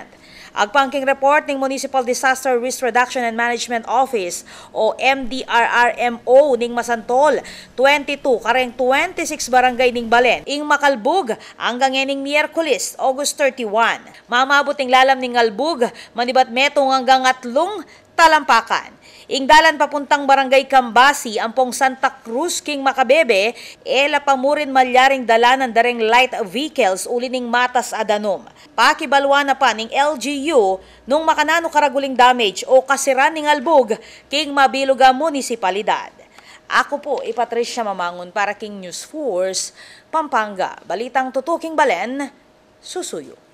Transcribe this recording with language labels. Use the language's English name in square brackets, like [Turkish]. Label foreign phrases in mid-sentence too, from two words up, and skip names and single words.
[Pampanga] Agpangking report ng Municipal Disaster Risk Reduction and Management Office o MDRRMO ning Masantol, 22 kareng 26 barangay ning Balen ing makalbog hanggang ning Miyerkules, August 31. Mamabot ing lalam ning albog manibat metong hanggang 3 talampakan. Ing dalan papuntang barangay Kambasi, ampong Santa Cruz king Makabebe, ela pamurin malyaring dalanan dareng [English] light vehicles [Pampanga] uli ning Matas Adanom. Pakibalwa na pa ning LGU nung makanano karaguling damage o kasiran ning albog king Mabiluga Munisipalidad. Ako po, Patricia Mamangon para king News Force, Pampanga. Balitang tutuking Balen, susuyo.